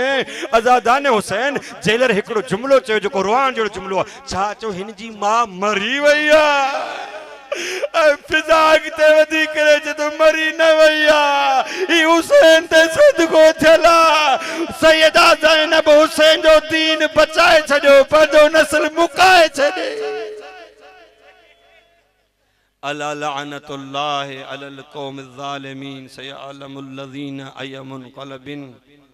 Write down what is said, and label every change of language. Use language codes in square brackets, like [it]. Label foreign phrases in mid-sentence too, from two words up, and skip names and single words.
[sd] अज़ादान हुसैन जेलर हिकिड़ो जुमिलो चयो जेको रुआण जहिड़ो जुमिलो आहे, छा चयो, हिन जी मां मरी वई आहे। फिजा अॻिते वधी करे चए तो मरी न वई आहे, ही हुसैन ते सदको थियला। सैयदा ज़ैनब हुसैन जो दीन बचाए छॾियो, पंहिंजो नस्ल मुकाए छॾे। [ar] ألا لعنة الله على القوم الظالمين سيعلم الذين أي منقلب